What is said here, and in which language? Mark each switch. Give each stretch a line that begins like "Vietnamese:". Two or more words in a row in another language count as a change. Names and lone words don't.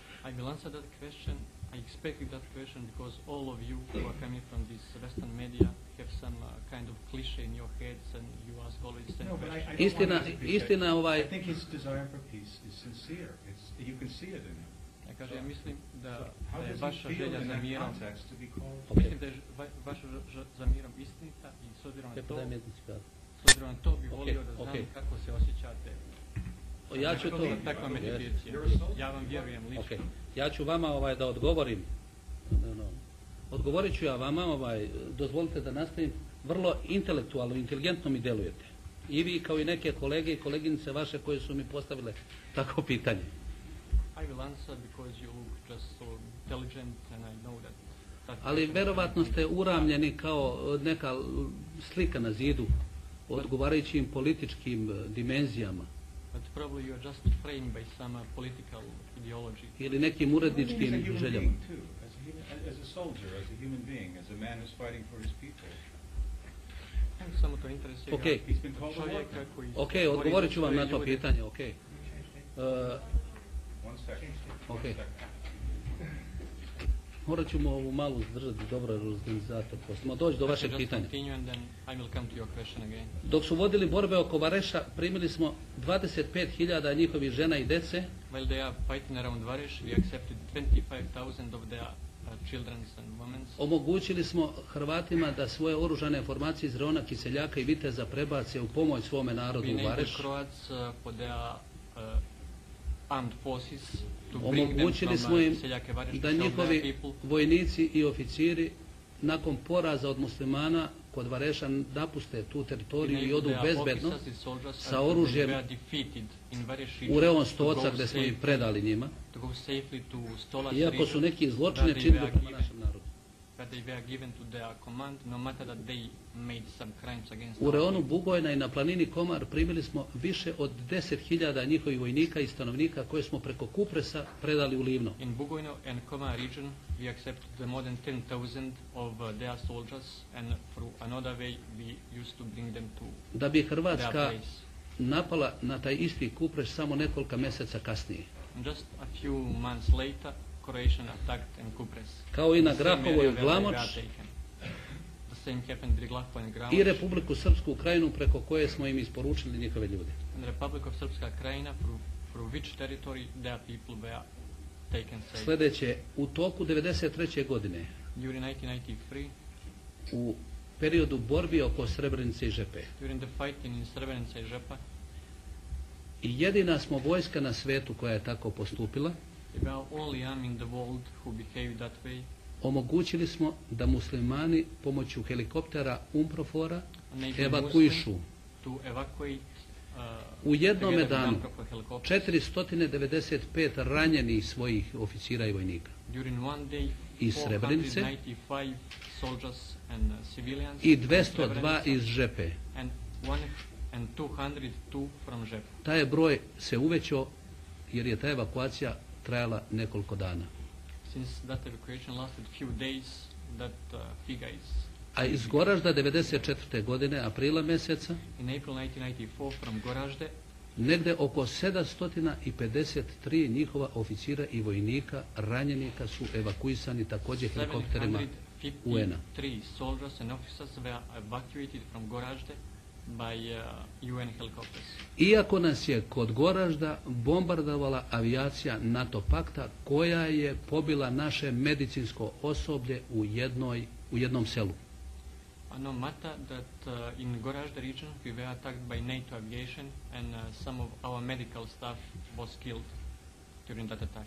English: I will answer that question. I expected that question because all of you who are coming from this Western media have some kind of cliche in your heads and you ask always the same No, but I question. don't
Serbian: Istina,
English: want it to be
Serbian: istina
English: I think his desire for peace is sincere. You can see it in him.
Serbian: Ja kažem, ja mislim da,
English: How
Serbian: da je
English: does
Serbian: vaša
English: he feel
Serbian: želja
English: in
Serbian: za
English: that
Serbian: mirom,
English: context to be called? Okay.
Serbian: mislim da je vaša za mirom istinita i s obzirom na Lijepo to, daj mi jednu cigaru. s obzirom na to bih
English: Okay,
Serbian: volio da znam
English: okay.
Serbian: kako se osjećate. Ja ću to... Takva meditacija. Ja vam vjerujem lično. Ok, ja ću vama da odgovorim. Odgovorit ću ja vama, dozvolite da nastavim. Vrlo intelektualno, inteligentno mi djelujete. I vi kao i neke kolege i koleginice vaše koje su mi postavile tako pitanje.
English: I will answer because you look just so intelligent and I know that
Serbian: Ali verovatno ste uramljeni kao neka slika na zidu odgovarajućim političkim dimenzijama
English: but probably you are just framed by some political ideology.
Serbian: ili nekim
English: He's a
Serbian: uredničkim
English: human
Serbian: željama.
English: being too, as a soldier, as a human being, as a man who's fighting for his people.
Serbian: Samo to interesira
English: Okay. He's been called a
Serbian: čovjeka
English: warlord.
Serbian: koji Ok, bori za odgovorit ću vam svoje na to ljude. pitanje, ok.
English: One second. Ok. One second.
Serbian: Morat ćemo ovu malu zdržati dobro organizator, pa ćemo doći do vašeg
English: Just
Serbian: pitanja.
English: continue and then I will come to your question again.
Serbian: Dok su vodili borbe oko Vareša, primili smo 25.000 njihovih žena i dece,
English: While they are fighting around Varesh, we accepted 25,000 of their children and women.
Serbian: omogućili smo Hrvatima da svoje oružane formacije iz Reona, Kiseljaka i Viteza prebace u pomoć svome narodu
English: We
Serbian: u
English: enabled
Serbian: Vareš.
English: Croats for their armed forces to bring them
Serbian: Omogućili smo
English: from
Serbian: im Seljake Vareš da
English: to show
Serbian: njihovi
English: their people.
Serbian: vojnici i oficiri nakon poraza od muslimana kod Vareša napuste tu teritoriju i odu bezbedno sa oružjem u Reon Stoca gdje smo ih predali njima, iako su neki zločine činili prema našem narodu. U Reonu Bugojna i na planini Komar primili smo više od 10.000 njihovih vojnika i stanovnika koje smo preko Kupresa predali u Livno.
English: In Bugojno and Komar region, we accepted more than 10,000 of their soldiers, and through another way, we used to bring them to
Serbian: Da bi
English: their
Serbian: Hrvatska
English: place.
Serbian: napala na taj isti Kupres samo nekoliko mjeseca kasnije.
English: And just a few months later, Croatian attacked and Kupres.
Serbian: Kao i na
English: The same
Serbian: Grahovo
English: area
Serbian: i
English: where they
Serbian: Glamoč
English: were taken. The same happened with Glahovo and Gramoč.
Serbian: i Republiku Srpsku Krajinu preko koje smo im isporučili njihove ljude.
English: And the Republic of Srpska Krajina, through which territory their people were taken safe.
Serbian: Sljedeće, u toku 1993. godine,
English: During 1993,
Serbian: u periodu borbi oko Srebrenice i Žepe,
English: during the fighting in Srebrenica i Žepa,
Serbian: i jedina smo vojska na svetu koja je tako postupila,
English: we were only army in the world who behaved that way.
Serbian: omogućili smo da muslimani pomoću helikoptera Umprofora
English: Enable
Serbian: evakuišu
English: Muslim to evacuate
Serbian: u jednome
English: together with
Serbian: danu
English: Umprofor helicopters.
Serbian: 495 ranjenih svojih oficira i vojnika
English: During one day,
Serbian: iz Srebrenice
English: 495 soldiers and civilians
Serbian: i
English: from
Serbian: 202
English: Srebrenica
Serbian: iz Žepe.
English: and 202 from Žep.
Serbian: Taj je broj se uvećao jer je ta evakuacija trajala nekoliko dana.
English: Since that evacuation lasted few days, that figure is
Serbian: A iz Goražda 1994. godine, aprila mjeseca,
English: in April 1994 from Goražde,
Serbian: negde oko 753 njihova oficira i vojnika ranjenika su evakuisani također helikopterima UN-a.
English: 753 soldiers and officers were evacuated from Goražde by UN helicopters.
Serbian: Iako nas je kod Goražda bombardovala avijacija NATO pakta koja je pobila naše medicinsko osoblje u jednom selu.
English: No matter that in Goražde region we were attacked by NATO aviation and some of our medical staff was killed during that attack.